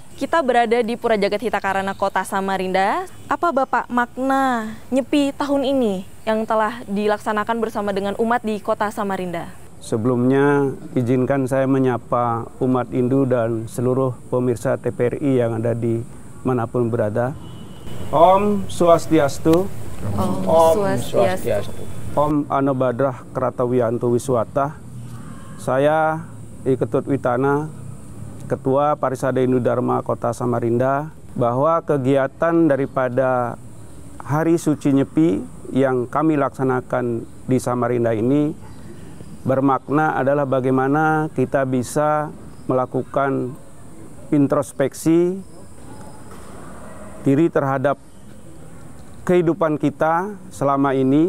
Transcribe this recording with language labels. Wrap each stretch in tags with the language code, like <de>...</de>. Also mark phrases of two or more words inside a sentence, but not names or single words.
<id>Kita berada di Pura Jagat Hitakarana, Kota Samarinda. Apa Bapak makna Nyepi tahun ini yang telah dilaksanakan bersama dengan umat di Kota Samarinda? Sebelumnya izinkan saya menyapa umat Hindu dan seluruh pemirsa TPRI yang ada di manapun berada.</id> <sa>Om Swastiastu. Om Swastiastu. Om Anobadrah Kratawiyanto Wiswata.</sa> <id>Saya Iketut Witana, Ketua Parisada Hindu Dharma Kota Samarinda, bahwa kegiatan daripada Hari Suci Nyepi yang kami laksanakan di Samarinda ini bermakna adalah bagaimana kita bisa melakukan introspeksi diri terhadap kehidupan kita selama ini.</id>